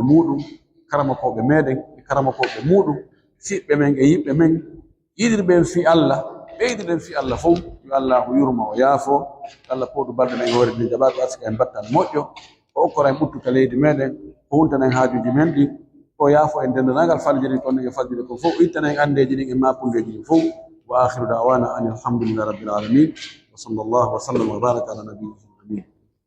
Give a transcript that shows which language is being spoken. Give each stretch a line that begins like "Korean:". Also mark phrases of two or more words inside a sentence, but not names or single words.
Fula: muɗum karamakoɓe meɗen e karamakoɓe muɗum fiɓɓe men e yiɓɓe men yiɗirɓe fi Allah ɓeydiɗen fi Allah fof yo Allah yurma o yaafo Allah poɗu balɗe men hoore ɗin jaɓaɗo asika en battal moƴƴo o okkora en ɓuttuka leydi meɗen o huntanen haajuji men ɗi o yaafo en dendanagal faljiri kon e faljiri ko fof ittanen andeji ɗin e mapundeji ɗin fof
Arabic: وآخر دعوانا أن الحمد لله رب العالمين وصلى الله وسلم وبارك على نبيه آمين